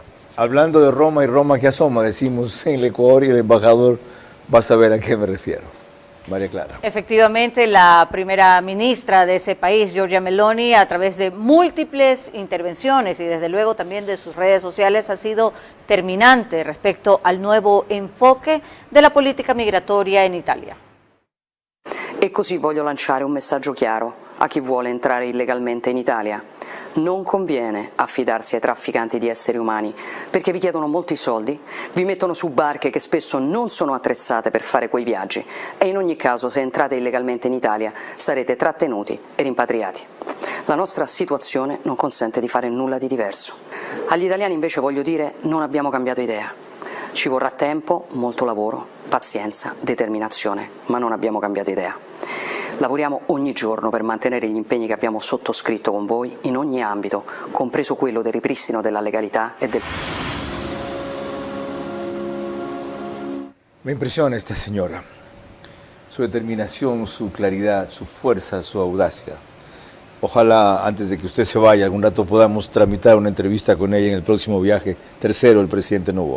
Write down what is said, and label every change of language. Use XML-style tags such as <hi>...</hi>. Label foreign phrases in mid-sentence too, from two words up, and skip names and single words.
<es>Hablando de Roma y Roma que asoma, decimos en el Ecuador, y el embajador va a saber a qué me refiero. María Clara. Efectivamente, la primera ministra de ese país, Giorgia Meloni, a través de múltiples intervenciones y desde luego también de sus redes sociales, ha sido terminante respecto al nuevo enfoque de la política migratoria en Italia.</es> <it>E così voglio lanciare un messaggio chiaro a chi vuole entrare illegalmente in Italia. Non conviene affidarsi ai trafficanti di esseri umani perché vi chiedono molti soldi, vi mettono su barche che spesso non sono attrezzate per fare quei viaggi e in ogni caso se entrate illegalmente in Italia sarete trattenuti e rimpatriati. La nostra situazione non consente di fare nulla di diverso. Agli italiani invece voglio dire non abbiamo cambiato idea. Ci vorrà tempo, molto lavoro, pazienza, determinazione, ma non abbiamo cambiato idea. Lavoriamo ogni giorno per mantenere gli impegni che abbiamo sottoscritto con voi in ogni ambito, compreso quello del ripristino della legalità e del...</it> <es>Me impresiona esta señora, su determinación, su claridad, su fuerza, su audacia. Ojalá antes de que usted se vaya algún rato podamos tramitar una entrevista con ella en el próximo viaje tercero del presidente Noboa.</es>